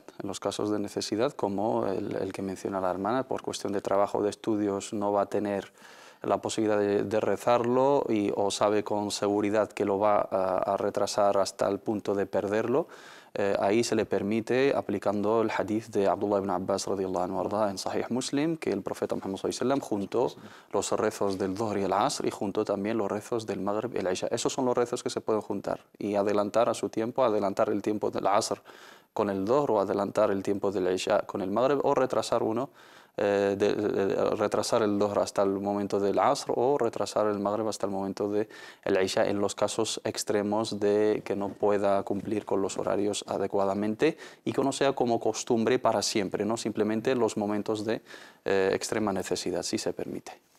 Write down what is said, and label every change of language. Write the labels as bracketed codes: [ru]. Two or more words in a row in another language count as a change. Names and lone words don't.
[es] En los casos de necesidad, como el que menciona la hermana, por cuestión de trabajo o de estudios no va a tener la posibilidad de rezarlo o sabe con seguridad que lo va a retrasar hasta el punto de perderlo, ahí se le permite, aplicando el hadith de Abdullah ibn Abbas [ar] رضي الله عنه [es] en Sahih Muslim, que el profeta Muhammad [ar] صلى الله عليه وسلم [es] juntó los rezos del Dhuhr y el Asr y juntó también los rezos del Maghrib y el Isha. Esos son los rezos que se pueden juntar y adelantar a su tiempo, adelantar el tiempo del Asr con el Dhuhr o adelantar el tiempo del Isha con el Maghrib, o retrasar uno, retrasar el Dhuhr hasta el momento del Asr o retrasar el Maghrib hasta el momento del Isha, en los casos extremos de que no pueda cumplir con los horarios adecuadamente y que no sea como costumbre para siempre, no simplemente los momentos de extrema necesidad, si se permite.